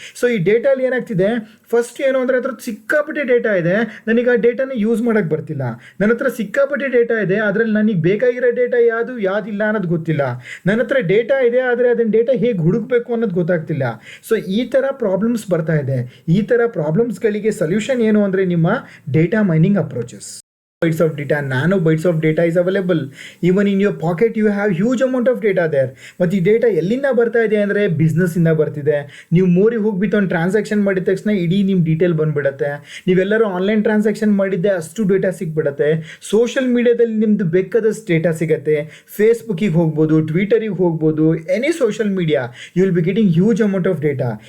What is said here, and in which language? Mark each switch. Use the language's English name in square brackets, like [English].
[Kannada] So ಈ ಡೇಟಾಲಿ ಏನಾಗ್ತಿದೆ, first ಏನು ಅಂದರೆ ಅದ್ರ ಸಿಕ್ಕಾಪಟ್ಟೆ ಡೇಟಾ ಇದೆ, ನನಗೆ ಆ ಡೇಟಾನ ಯೂಸ್ ಮಾಡೋಕ್ಕೆ ಬರ್ತಿಲ್ಲ. ನನ್ನ ಹತ್ರ ಸಿಕ್ಕಾಪಟ್ಟೆ ಡೇಟಾ ಇದೆ, ಅದರಲ್ಲಿ ನನಗೆ ಬೇಕಾಗಿರೋ ಡೇಟಾ ಯಾವುದಿಲ್ಲ ಅನ್ನೋದು ಗೊತ್ತಿಲ್ಲ. ನನ್ನ ಹತ್ರ ಡೇಟಾ ಇದೆ, ಆದರೆ ಅದನ್ನ ಡೇಟಾ ಹೇಗೆ ಹುಡುಕಬೇಕು ಅನ್ನೋದು ಗೊತ್ತಾಗ್ತಿಲ್ಲ. ಸೊ ಈ ಥರ ಪ್ರಾಬ್ಲಮ್ಸ್ ಬರ್ತಾ ಇದೆ. ಈ ಥರ ಪ್ರಾಬ್ಲಮ್ಸ್ಗಳಿಗೆ ಸೊಲ್ಯೂಷನ್ ಏನು ಅಂದರೆ ನಿಮ್ಮ data mining approaches. [English] Bytes of data, nano bytes of data is available. Even in your pocket you have huge amount of data there. [Kannada] ಮತ್ತು ಈ ಡೇಟಾ ಎಲ್ಲಿಂದ ಬರ್ತಾ ಇದೆ ಅಂದರೆ ಬಿಸ್ನೆಸ್ಸಿಂದ ಬರ್ತಿದೆ. ನೀವು ಮೋರಿಗೆ ಹೋಗ್ಬಿಟ್ಟು ಒಂದು ಟ್ರಾನ್ಸಾಕ್ಷನ್ ಮಾಡಿದ ತಕ್ಷಣ ಇಡೀ ನಿಮ್ಮ ಡೀಟೇಲ್ ಬಂದುಬಿಡುತ್ತೆ. ನೀವೆಲ್ಲರೂ ಆನ್ಲೈನ್ ಟ್ರಾನ್ಸಾಕ್ಷನ್ ಮಾಡಿದ್ದೆ ಅಷ್ಟು ಡೇಟಾ ಸಿಕ್ಬಿಡುತ್ತೆ. ಸೋಷಿಯಲ್ ಮೀಡಿಯಾದಲ್ಲಿ ನಿಮ್ಮದು ಬೇಕಾದಷ್ಟು ಡೇಟಾ ಸಿಗುತ್ತೆ. ಫೇಸ್ಬುಕ್ಕಿಗೆ ಹೋಗ್ಬೋದು, ಟ್ವಿಟರಿಗೆ ಹೋಗ್ಬೋದು, [English] Any social media you will be getting huge amount of data.